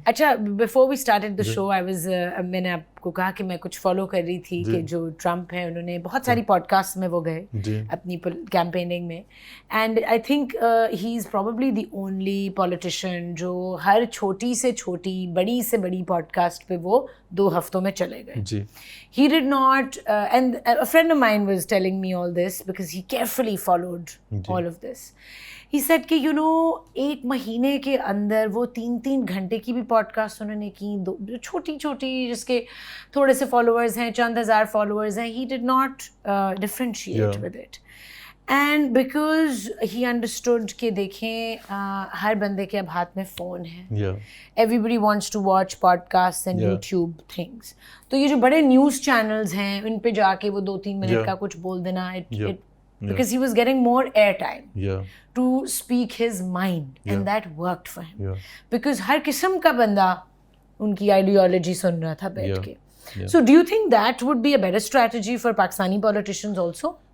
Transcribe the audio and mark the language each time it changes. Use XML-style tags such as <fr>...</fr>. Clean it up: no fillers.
<ur>اچھا before we started the شو میں نے آپ کو کہا کہ میں کچھ فالو کر رہی تھی کہ جو ٹرمپ ہیں انہوں نے بہت ساری پوڈ کاسٹ میں وہ گئے اپنی کیمپیننگ میں,</ur> <en>and I think he is probably the only politician</en> <ur>جو ہر چھوٹی سے چھوٹی بڑی سے بڑی پوڈ کاسٹ پہ وہ 2 ہفتوں میں چلے گئے.</ur> <en>He did not and a friend of mine was telling me all this because he carefully followed all of this. He said</en> <ur>کہ ایک مہینے کے اندر وہ 3 گھنٹے کی بھی پوڈ کاسٹ انہوں نے کی, چھوٹی جس کے تھوڑے سے فالوورز ہیں, چند ہزار فالوورز ہیں.</ur> <en>He did not differentiate with it. And because he understood</en> <ur>کہ دیکھیں ہر بندے کے اب ہاتھ میں فون ہے,</ur> <en>everybody wants to watch podcasts and YouTube things.</en> <ur>تو یہ جو بڑے نیوز چینلز ہیں ان پہ جا کے وہ 2-3 منٹ کا کچھ بول دینا,</ur> <en>because he was getting more airtime Yeah. to speak his mind, and that worked for him. Yeah.</en> <ur>Because हर किस्म का बंदा उनकी ideology सुन रहा था बैठ</ur> <en>Yeah.</en> <ur>के.</ur> <en>Yeah. So do you think that would be a better strategy for Pakistani politicians also?</en>